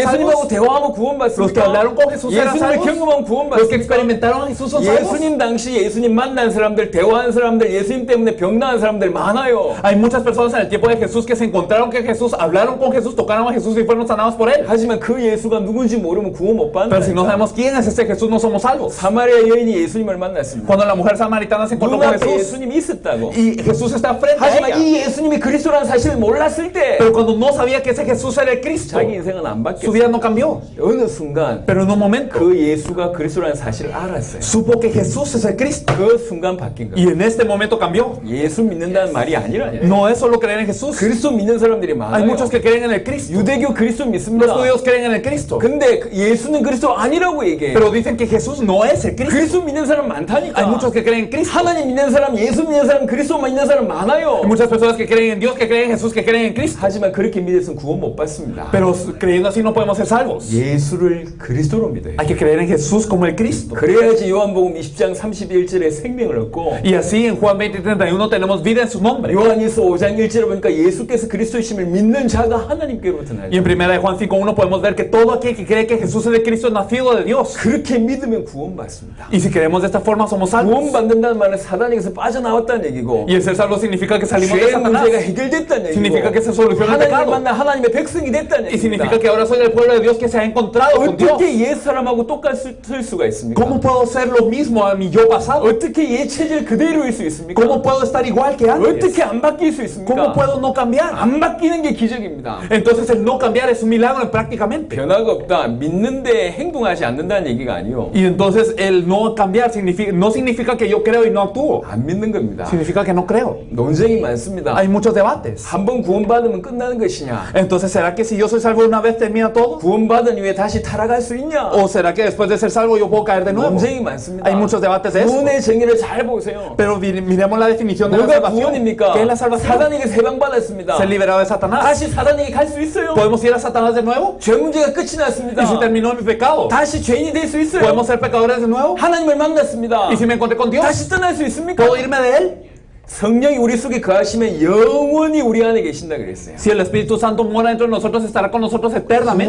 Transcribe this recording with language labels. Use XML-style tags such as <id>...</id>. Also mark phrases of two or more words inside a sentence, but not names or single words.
<ko>예수님하고</ko> <es>salvos.</es> <ko>대화하면</ko> <es>Los que</es> <ko>구원받습니까?</ko> <es>hablaron con Jesús eran</es> <ko>예수님을</ko> <es>salvos.</es> <ko>경험하면</ko> <es>Los que</es> <ko>구원받습니까?</ko> <es>experimentaron a Jesús son salvos.</es> <ko>예수님 당시 예수님 만난 사람들, 대화한 사람들, 예수님 때문에 병나은 사람들 많아요.</ko> <es>Hay muchas personas en el tiempo de Jesús que se encontraron con Jesús, hablaron con Jesús, tocaron a Jesús y fueron sanados por él.</es> <ko>하지만 그 예수가 누군지 모르면 구원 못</ko> <es>Pero si no</es> <ko>받는다.</ko> <es>sabemos quién es ese Jesús, no somos salvos.</es> <ko>사마리아 여인이 예수님을 만났습니다.</ko> <es>Cuando la mujer samaritana se encontró con</es> <ko>눈앞에</ko> <es>Jesús</es> <ko>예수님이 있었다고.</ko> <es>y Jesús está frente a</es> <ko>하지만</ko> <es>ella,</es> <ko>이 예수님이 그리스도라는 사실을 몰랐을 때</ko> <es>pero cuando no sabía que ese Jesús era el Cristo,</es> <ko>자기 인생은 안</ko> <es>su vida</es> <ko>바뀌었어요.</ko> <es>no cambió.</es> <ko>어느 순간</ko> <es>Pero en un momento</es> <ko>그 예수가 그리스도라는 사실을 알았어요.</ko> <es>supo que Jesús es el Cristo</es> <ko>그 순간 바뀐</ko> <es>y</es> <ko>거예요.</ko> <es>en este momento cambió.</es> <ko>예수 믿는다는 말이 아니라 아니에요.</ko> <es>No es solo creer en Jesús.</es> <ko>그리스도 믿는 사람들이</ko> <es>Hay</es> <ko>많아요.</ko> <es>muchos que creen en el Cristo.</es> <ko>유대교 그리스도</ko> <es>Los</es> <ko>믿습니다.</ko> <es>judíos creen en el Cristo.</es> <ko>근데 예수는 그리스도 아니라고 얘기해요.</ko> <es>Pero dicen que Jesús no es el Cristo.</es> <ko>그리스도 믿는 사람 많다니까.</ko> <es>Hay muchos que creen en Cristo.</es> <ko>하나님 믿는 사람, 예수 믿는 사람, 그리스도만 믿는 사람 많아요.</ko> <es>Hay muchas personas que creen en Dios, que creen en Jesús, que creen en Cristo.</es> <ko>하지만 그렇게 믿어서는 구원 못 받습니다.</ko> <es>Pero creyendo así no podemos ser salvos.</es> <ko>예수를 그리스도로 믿어요.</ko> <es>Hay que creer en Jesús como el Cristo.</es> <ko>그래야지 요한복음 20장 31절에 생명을 얻고</ko> <es>Y así en Juan 20:31 tenemos vida en su nombre.</es> <ko>요한일서 5장 1절에 보니까 예수께서 그리스도이심을 믿는 자가 하나님께로부터 나요.</ko> <es>Y en 1 de Juan 5:1 podemos ver que todo aquel que cree que Jesús es el Cristo es nacido de Dios.</es> <ko>그렇게 믿으면 구원받습니다.</ko> <es>Y si creemos de esta forma somos salvos.</es> <ko>구원받는다는 말은 사단에게서 빠져나왔다는 얘기고</ko> <es>Y el ser salvo significa que salimos de</es> <ko>죄의</ko> <es>Satanás.</es> <ko>문제가 해결됐다는 얘기고</ko> <es>Significa que se soluciona el</es> <ko>하나님을</ko> <es>pecado.</es> <ko>만나 하나님의 백성이 됐다는</ko> <es>Y</es> <ko>얘기입니다.</ko> <es>significa que ahora soy del pueblo de Dios que se ha encontrado con Dios.</es> <ko>어떻게 옛 사람하고 똑같을 수가 있습니까?</ko> <es>¿Cómo puedo ser lo mismo a mi yo pasado?</es> <ko>어떻게 옛 체질 그대로일 수 있습니까?</ko> <es>¿Cómo puedo estar igual que antes?</es> <ko>어떻게 안 바뀔 수 있습니까?</ko> <es>¿Cómo puedo no cambiar?</es> <ko>안 바뀌는 게 기적입니다.</ko> <es>Entonces el no cambiar es un milagro prácticamente.</es> <ko>변화가 없다. 믿는데 행동하지 않는다는 얘기가 아니요.</ko> <es>Y entonces el no cambiar no significa que yo creo y no actúo.</es> <ko>안 믿는 겁니다.</ko> <es>Significa que no creo.</es> <ko>논쟁이 많습니다.</ko> <es>Hay muchos debates.</es> <ko>한 번 구원받으면 끝나는 것이냐?</ko> <es>Entonces, ¿será que si yo soy salvo una vez termina todo?</es> <ko>구원받은 이후에 다시 타락할 수 있냐?</ko> <es>¿O será que después de ser salvo yo puedo caer de nuevo?</es> <ko>논쟁이 많습니다.</ko> <es>Hay muchos debates de eso.</es> <ko>구원의 정의를 잘 보세요.</ko> <es>Pero miremos la definición de la</es> <ko>뭐가</ko> <es>salvación.</es> <ko>구원입니까?</ko> <es>¿Qué es la salvación?</es> <ko>사단에게 해방받았습니다.</ko> <es>Ser liberado de Satanás.</es> <ko>다시 사단에게 갈 수 있어요.</ko> <es>¿Podemos ir a Satanás de nuevo?</es> <ko>죄 문제가 끝이 났습니다.</ko> <es>¿Y si terminó mi pecado?</es> <ko>다시 죄인이 될 수 있어요.</ko> <es>¿Podemos ser pecadores de nuevo?</es> <ko>하나님을 만났습니다.</ko> <es>¿Y si me encontré con Dios?</es> <ko>다시 떠날 수 있습니까?</ko> <es>¿Puedo irme de Él?</es> <ko>성령이 우리 속에 거하시면 영원히 우리 안에 계신다 그랬어요.</ko> <es>Si el Espíritu Santo mora dentro de nosotros, estará con nosotros eternamente.</es>